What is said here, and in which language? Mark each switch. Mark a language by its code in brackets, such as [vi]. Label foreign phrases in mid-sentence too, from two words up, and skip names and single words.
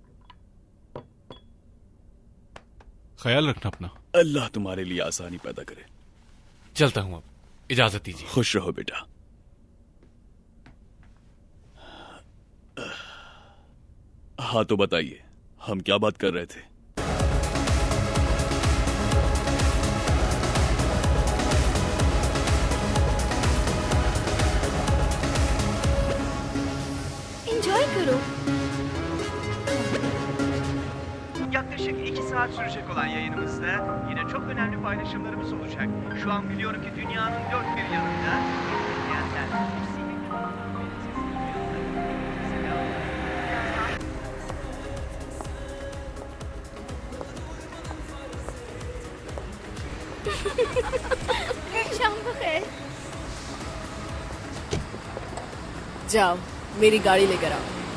[hi] ख्याल रखना अपना। अल्लाह तुम्हारे लिए आसानी पैदा करे। चलता हूँ अब, इजाजत दीजिए। खुश रहो बेटा। हाँ तो बताइए, हम क्या बात कर रहे थे? Enjoy karo. [tr] Yaklaşık 2 saat sürecek olan yayınımızda yine çok önemli paylaşımlarımız olacak. Şu an biliyorum ki dünyanın dört bir yanında izleyenler. [hi] शाम बखैर। जाओ, मेरी गाड़ी लेकर आओ।